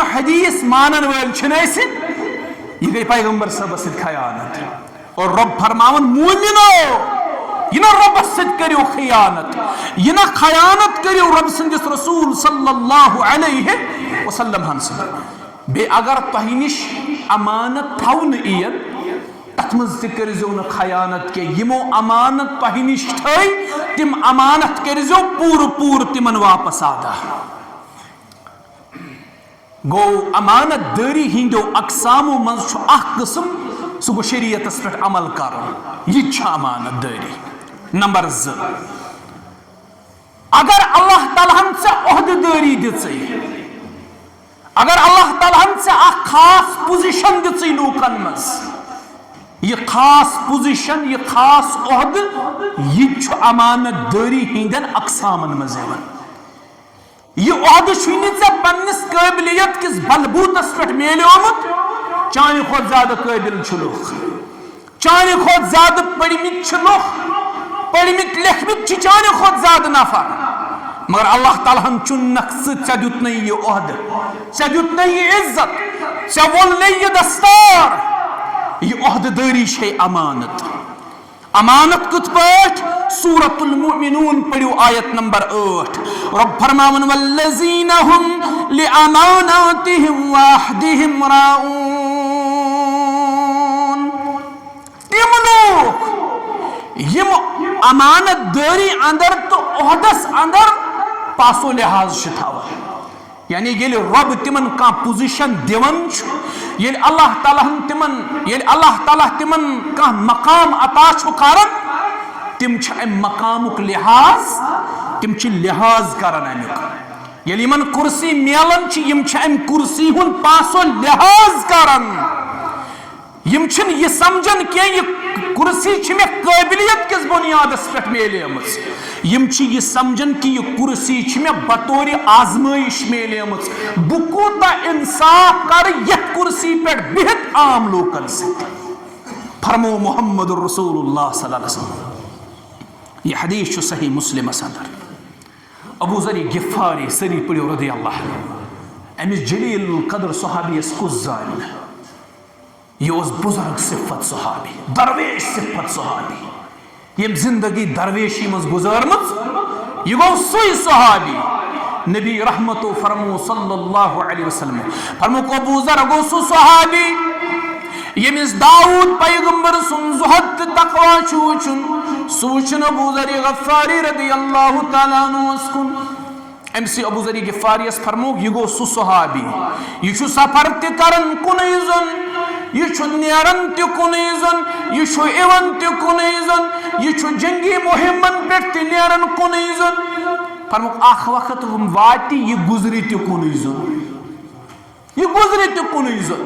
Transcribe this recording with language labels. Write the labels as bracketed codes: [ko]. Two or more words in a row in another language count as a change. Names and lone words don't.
[ks] حدیث مانن ویل چھنیسن یہ گئی پیغمبر صاحب سے خیانت اور رب فرماون مومنو یہ نہ رب سد کریو خیانت یہ نہ خیانت کریو رب سندس رسول [ar] صلی اللہ علیہ وسلم [ks] ہن سے بے اگر تہی نش امانت تھون این تت مز تہ کرزیو نہ خیانت کے یمو امانت تہی نش تھئی تم امانت کرزیو پور تمن واپس آدا گو امانت داری ہندو اقسامو مز چھو اخ قسم سو گو شریعت پہ عمل کرو یہ چھا امانت داری نمبر 2 اگر اللہ تعالیٰ سے عہد داری دژے اگر اللہ تعالیٰ سے اخ خاص پوزیشن دژے لوکن مز یہ خاص پوزیشن، یہ خاص عہد، یہ امانت داری ہندین اقسامن مز یہ عہد پنس قابلیت کس بلبوتس پہ میلیومت چانہ کھت زیادہ قابل لوگ، چانہ کھت زیادہ پڑھمت لوگ، پڑھمت لکھمت چانہ کھت زیادہ نفر، مگر اللہ تعالیٰ ہن چنک ژے دیت نئی یہ عہد، ژے دیت نئی یہ عزت، ژے وول نئی یہ دستار، یہ عہد داری ہے امانت۔ امانت کت پاٹ؟ سورة المؤمنون پڑھو آیت نمبر 8، رب فرماون [ar] والذین هم لأماناتهم وعہدهم [ks] راؤون، تم لوگ یم امانت داری اندر تو عہدس اندر پاسو لحاظ تھاوان، یعنی یل رب تمن کا پوزیشن دیون یل اللہ تعالیٰ تمن کا مقام عطا کرن، تم ام مقامک لحاظ، تم لحاظ کران امیک، یل یمن کرسی میلن یم ام کرسی ہن پاسو لحاظ کران، یم یہ سمجھن کہ یہ کرسی میں قابلیت کس بنیاد پہ میلیمز، یم یہ سمجھن کہ یہ کرسی میں بطور آزمائش میلیمز، بہ کوتا انصاف کر یہ کرسی پہ بہت عام لوکن سے۔ فرمو [ar] محمد رسول اللہ صلی اللہ علیہ وسلم، [ks] یہ حدیث صحیح مسلم اندر، ابو ذر غفاری سری پڑھو [ar] رضی اللہ عنہ، [ks] امس جلیل القدر صحابی اس کو زان، یہ اس بزرگ صفت صحابی، درویش صفت صحابی، یم زندگی درویشی مز گزارمت، یہ گو سوئی صحابی، نبی رحمت و فرمو [ar] صلی اللہ علیہ وسلم [ks] فرمو کو ابو ذر گو سو صحابی یمس داؤد پیغمبر سن زہد تقوی چوچن سوچن ابو ذر غفاری [ar] رضی اللہ تعالیٰ عنہ [ks] اسکن، امسی ابو ذر غفاری اس فرمو یہ گو سو صحابی، یہ چھو سفر تی کرن کنیزن، یہ چھو نیرن تی کنیزن، یہ چھو ایون تی کنیزن، یہ چھو جنگی مہمن پیٹ تی نیرن کنیزن، فرمو آخ وقت واتی یہ گزری تی کنیزن، یہ گزری تی کنیزن۔